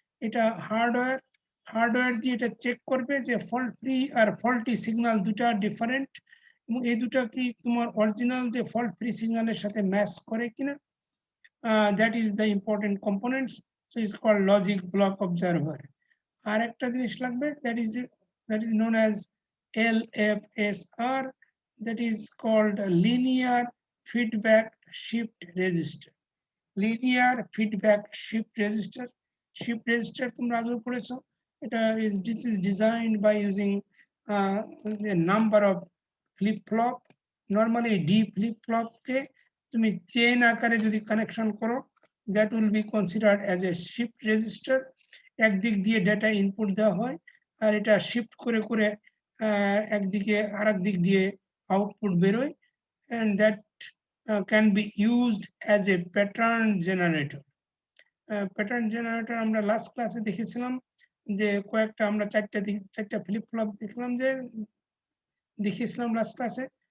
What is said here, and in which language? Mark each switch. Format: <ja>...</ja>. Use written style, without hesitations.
<bn>এটা হার্ডওয়্যার দিয়ে এটা চেক করবে যে ফল্ট ফ্রি আর ফল্টি সিগন্যাল দুটা ডিফারেন্ট, এবং এই দুটা কি তোমার অরিজিনাল যে ফল্ট ফ্রি সিগন্যালের সাথে ম্যাচ করে কিনা।</bn> <en>That is the important components, so is called logic block observer.</en> <bn>আর একটা জিনিস লাগবে,</bn> <en>that is known as LFSR, that is called linear feedback shift resistor.</en> <bn>Linear feedback shift resistor তোমরা আগে পড়েছো।</bn> <en>এটা this is designed by using a number of flip-flop. Normally D flip-flop</en> <bn>কে তুমি chain আকারে যদি কানেকশন করো,</bn> <en>that will be considered as a shift resistor.</en> <bn>একদিক দিয়ে ডেটা ইনপুট দেওয়া হয়, আর এটা শিফট করে করে একদিকে আরেক দিক দিয়ে আউটপুট বেরোয়,</bn> <en>and that can be used as a pattern generator.</en> <bn>Pattern generator আমরা লাস্ট ক্লাসে দেখেছিলাম, যে কয়েকটা আমরা চারটা ফ্লিপ ফ্লপ দেখলাম, যে দেখিয়েছিলাম লাস্ট ক্লাসে।</bn>